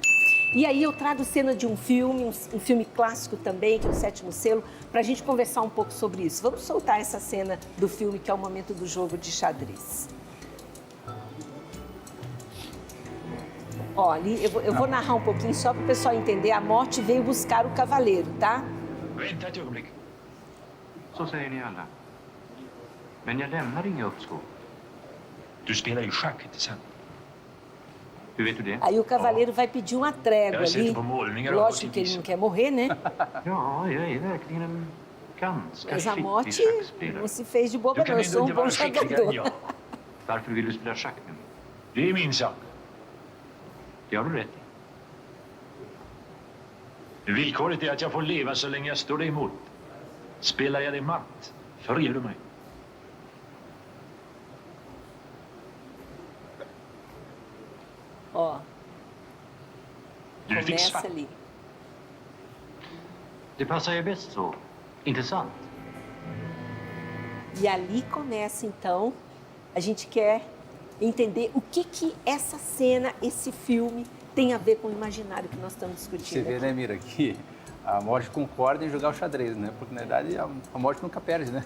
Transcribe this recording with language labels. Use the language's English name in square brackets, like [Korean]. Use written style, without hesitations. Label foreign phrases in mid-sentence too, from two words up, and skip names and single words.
[Portuguese] E aí eu trago cena de um filme clássico também, que é o Sétimo Selo, para a gente conversar um pouco sobre isso. Vamos soltar essa cena do filme, que é o momento do jogo de xadrez. Ó, ali, eu vou narrar um pouquinho só para o pessoal entender. A morte veio buscar o cavaleiro, tá? [Swedish] Vänta ett ögonblick. Så säger ni alla. Men jag lämnar inga uppskov. Du spelar ju schack, inte sant? Hur vet du det? [Portuguese] Aí o cavaleiro vai pedir uma trégua [Swedish] Jag har sett [Portuguese] ali. [Swedish] det på målningar och [Portuguese] Lógico que ele não quer morrer, né? [Swedish] Ja, jag är verkligen en ganska [Portuguese] Mas a [Swedish] skicklig [Portuguese] morte [Swedish] schackspelare. [Portuguese] não se fez de boba, [Swedish] Du [Portuguese] não. [Swedish] kan [Portuguese] Eu [Swedish] ändå [Portuguese] sou um [Swedish] inte [Portuguese] bom [Swedish] vara skickligare än [Portuguese] jogador. [Swedish] jag. Varför vill du spela schack nu? Det är min sak. Det har du rätt i. Villkoret är att jag får leva så länge jag står dig emot. Spelar jag dig matt, förger du mig. [Portuguese] Ó, [Swedish] Du fick [Portuguese] começa [Swedish] svart. [Portuguese] ali. [Swedish] Det passar ju bäst så. Inte sant? [Portuguese] E ali começa, então, a gente quer entender o que essa cena, esse filme, tem a ver com o imaginário que nós estamos discutindo. Você vê, aqui. né, Mira, que a morte concorda em jogar o xadrez, né? Porque, na verdade, a morte nunca perde, né?